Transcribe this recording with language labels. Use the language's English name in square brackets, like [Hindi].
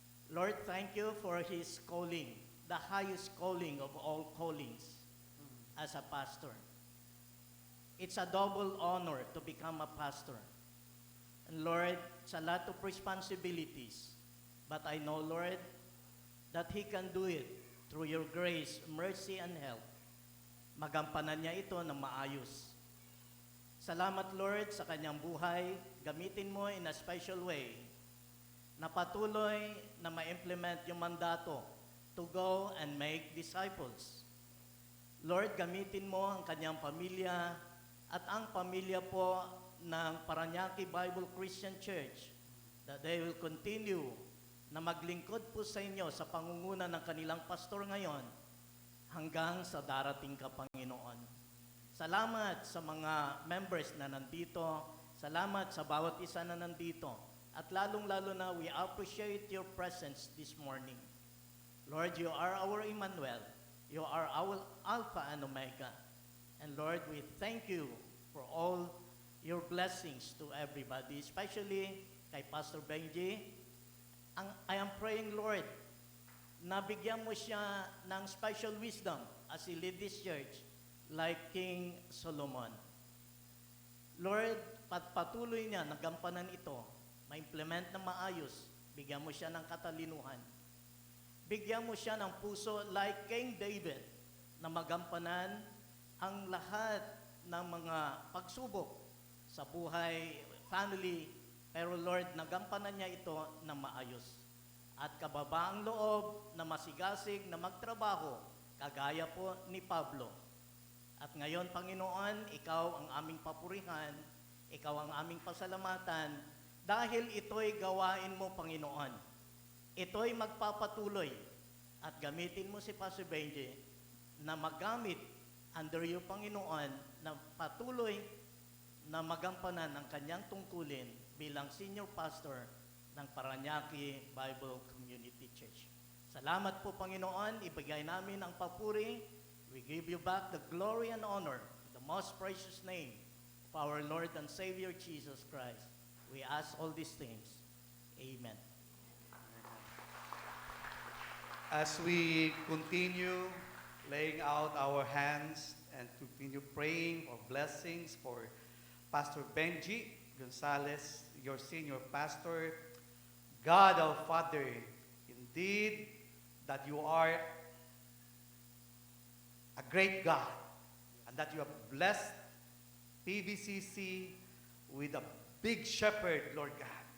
[English] Lord, thank you for his calling, the highest calling of all callings as a pastor. It's a double honor to become a pastor. And Lord, it's a lot of responsibilities. But I know, Lord, that he can do it through your grace, mercy, and help. [Filipino] Magampanan niya ito ng maayos. Salamat, Lord, sa kanyang buhay. Gamitin mo [English] in a special way [Filipino] na patuloy na ma-implement yung mandato [English] to go and make disciples. [Filipino] Lord, gamitin mo ang kanyang pamilya at ang pamilya po ng Parañaque Bible Christian Church, [English] that they will continue [Filipino] na maglingkod po sa inyo sa pangunguna ng kanilang pastor ngayon hanggang sa darating ka, Panginoon. Salamat sa mga members na nandito. Salamat sa bawat isa na nandito. At lalong-lalo na, [English] we appreciate your presence this morning. Lord, you are our Emmanuel. You are our Alpha and Omega. And Lord, we thank you for all your blessings to everybody, especially kay Pastor Benji. I am praying, Lord, [Filipino] na bigyan mo siya ng [English] special wisdom as he lead this church like King Solomon. [Filipino] Lord, patuloy niya nagampanan ito, ma-implement na maayos, bigyan mo siya ng katalinuhan. Bigyan mo siya ng puso like King David na magampanan ang lahat ng mga pagsubok sa buhay, family, pero Lord, nagampanan niya ito na maayos. At kababaang loob na masigasig na magtrabaho, kagaya po ni Pablo. At ngayon, Panginoon, ikaw ang aming papurihan, ikaw ang aming pasalamatan, dahil ito'y gawain mo, Panginoon. Ito'y magpapatuloy at gamitin mo si Pastor Benji na magamit [English] under your [Filipino] Panginoon na patuloy na magampanan ang kanyang tungkulin bilang senior pastor ng Parañaque Bible Community Church. Salamat po, Panginoon. Ibigay namin ang papuri. [English] We give you back the glory and honor in the most precious name of our Lord and Savior Jesus Christ. We ask all these things. Amen. As we continue laying out our hands and continue praying for blessings for Pastor Benji Gonzalez, your senior pastor, God our Father, indeed that you are a great God and that you have blessed PVCC with a big shepherd, Lord God.